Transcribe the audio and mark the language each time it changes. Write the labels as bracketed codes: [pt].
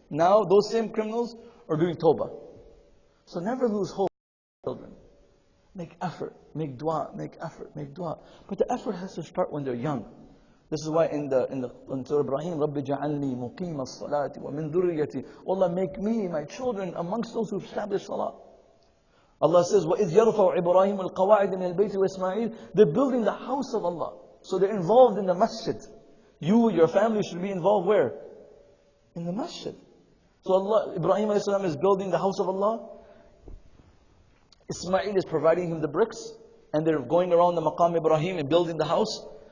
[en] Now, those same criminals are doing tawbah. So never lose hope. Children, make effort, make dua, make effort, make dua. But the effort has to start when they're young. This is why in Surah Ibrahim, [ar] Rabbi ja'alni muqim as-salati wa min dhurriyyati. [en] Allah, make me, my children, amongst those who establish salah. Allah says, [ar] وَإِذْ يَرْفَعُ إِبْرَاهِيمُ الْقَوَاعِدَ مِنَ الْبَيْتِ وَإِسْمَاعِيلُ. [en] They're building the house of Allah. So they're involved in the masjid. You, your family should be involved where? In the masjid. So Allah, Ibrahim a.s. is building the house of Allah. Ismail is providing him the bricks. And they're going around the Maqam Ibrahim and building the house.